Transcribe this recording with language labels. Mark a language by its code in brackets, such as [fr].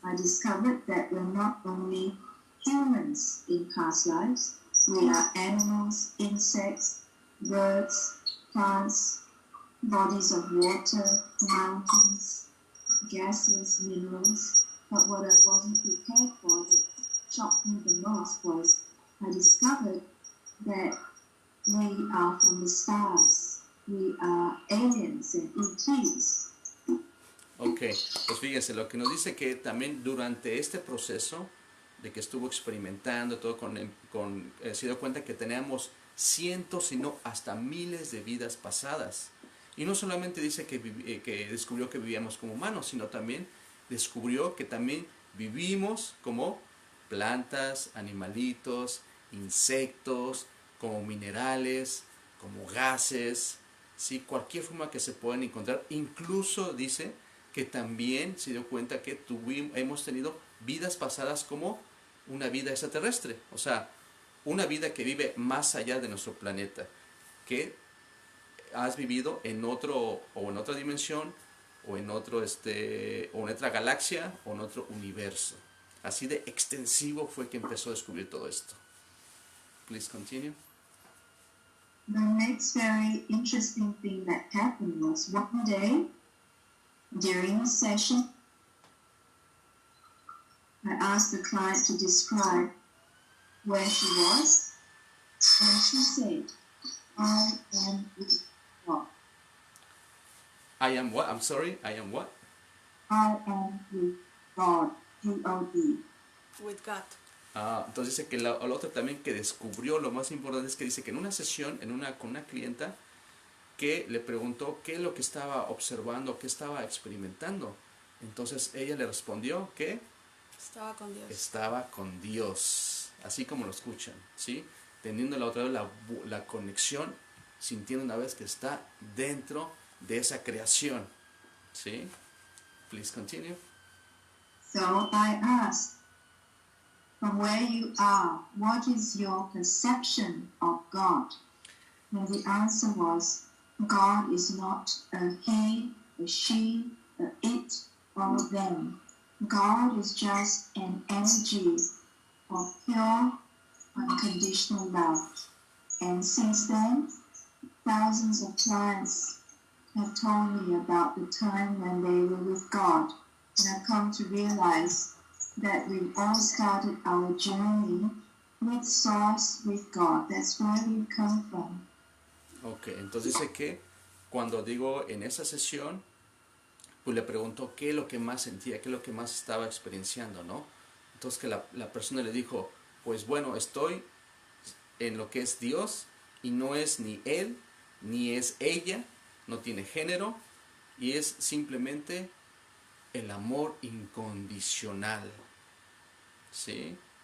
[en] I discovered that we're not only humans in past lives, we are animals, insects, birds, plants, bodies of water, mountains, gases, minerals. But what I wasn't prepared for, that shocked me the most, was I discovered that we are from the stars. We are aliens and ETs. [es] Ok, pues fíjense, lo que nos dice que también durante este proceso de que estuvo experimentando todo se dio cuenta que teníamos cientos, sino hasta miles de vidas pasadas. Y no solamente dice que descubrió que vivíamos como humanos, sino también descubrió que también vivimos como plantas, animalitos, insectos, como minerales, como gases, ¿sí? Cualquier forma que se puedan encontrar. Incluso dice que también se dio cuenta que hemos tenido vidas pasadas como una vida extraterrestre, o sea, una vida que vive más allá de nuestro planeta, que has vivido en otro o en otra dimensión o en otro o en otra galaxia o en otro universo. Así de extensivo fue que empezó a descubrir todo esto. [en] Please continue. The next very interesting thing that happened was one day during a session, I asked the client to describe where she was, and she said, I am with God. I am what? I'm sorry, I am what? I am with God, G-O-D. With God. [es] Entonces dice que el otro también que descubrió, lo más importante es que dice que en una sesión, con una clienta, que le preguntó qué es lo que estaba observando, qué estaba experimentando. Entonces ella le respondió que Estaba con Dios. estaba con Dios, así como lo escuchan, ¿sí? Teniendo la otra vez la conexión, sintiendo una vez que está dentro de esa creación, ¿sí? [en] Please continue. So I asked, from where you are, what is your perception of God? And the answer was, God is not a he, a she, a it, or a them. God is just an energy of pure, unconditional love. And since then, thousands of clients have told me about the time when they were with God. And I've come to realize that we've all started our journey with Source, with God. That's where we come from. [es] Ok, entonces dice que cuando digo en esa sesión, pues le preguntó qué es lo que más sentía, qué es lo que más estaba experienciando, ¿no? Entonces que la persona le dijo, pues bueno, estoy en lo que es Dios y no es ni él, ni es ella, no tiene género y es simplemente el amor incondicional, ¿sí?